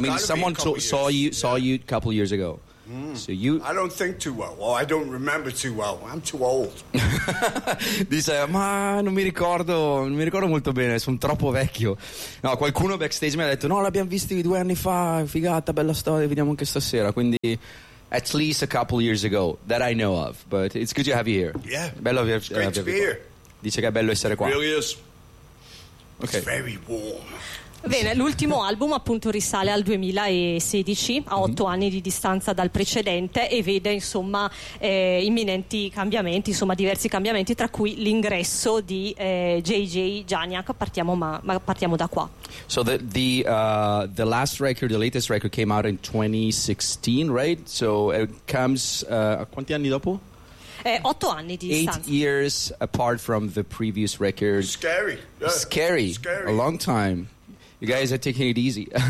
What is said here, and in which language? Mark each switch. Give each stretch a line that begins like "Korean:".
English: I mean, someone saw you a couple of years ago. So you, I don't think too well. Well, I don't remember too well. I'm too old.
Italian: Dice, ma non mi ricordo molto bene, sono troppo vecchio. No, qualcuno backstage mi ha detto, no, l'abbiamo visto 2 anni fa, figata, bella storia, vediamo anche stasera, quindi...
English: At least a couple years ago, that I know of, but it's good to have you here. Yeah,
Italian: bello
English: it's great to be here.
Italian: Dice che è bello essere qua.
English: It really is. Okay. It's very warm.
Italian: Bene, l'ultimo album appunto risale al 2016, a 8 anni di distanza dal precedente, e vede insomma imminenti cambiamenti, insomma diversi cambiamenti, tra cui l'ingresso di JJ Janiak. Partiamo da qua.
English: So the last record, the latest record came out in 2016, right? So it comes
Italian: quanti anni dopo? 8 anni di distanza.
English: 8 years apart from the previous record. Scary. Yeah. Scary. A long time. You guys are taking it easy.